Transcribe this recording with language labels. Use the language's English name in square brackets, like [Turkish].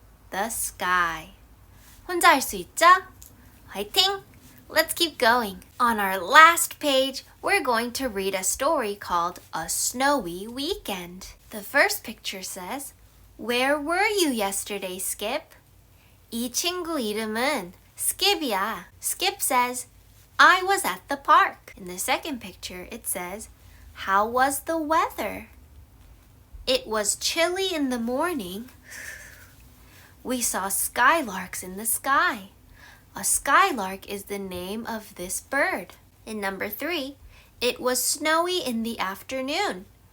[English] The sky. [Korean] 혼자 할 수 있죠? 화이팅! [English] Let's keep going. On our last page, we're going to read a story called A Snowy Weekend. The first picture says, Where were you yesterday, Skip? [Korean] 이 친구 이름은 Skip이야. [English] Skip says, I was at the park. In the second picture, it says, How was the weather? It was chilly in the morning. We saw skylarks in the sky. A skylark is the name of this bird. In number 3, it was snowy in the afternoon.